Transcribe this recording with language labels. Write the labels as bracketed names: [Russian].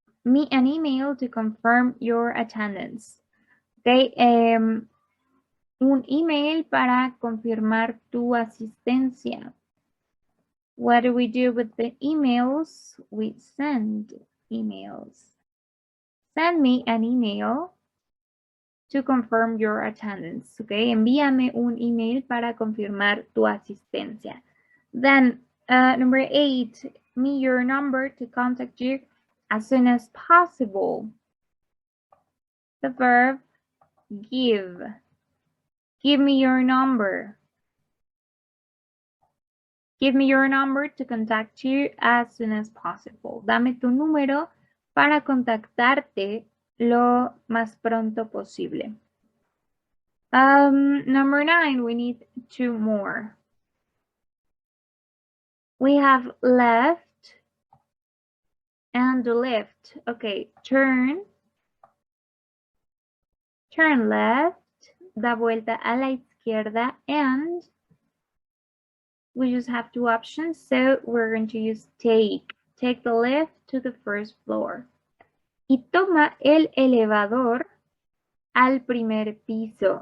[English] Me an email to confirm your attendance. Okay, [Spanish] un email para confirmar tu asistencia. [English] What do we do with the emails? We send emails. Send me an email to confirm your attendance. [Spanish] Okay, envíame un email para confirmar tu asistencia. [English] Then, number 8, me your number to contact you as soon as possible. The verb give. Give me your number. Give me your number to contact you as soon as possible. [Spanish] Dame tu número para contactarte lo más pronto posible. [English] Number 9, we need 2 more. We have left and left. Okay, turn left, [Spanish] da vuelta a la izquierda, [English] and we just have 2 options, so we're going to use take. Take the lift to the first floor. [Spanish] Y toma el elevador al primer piso.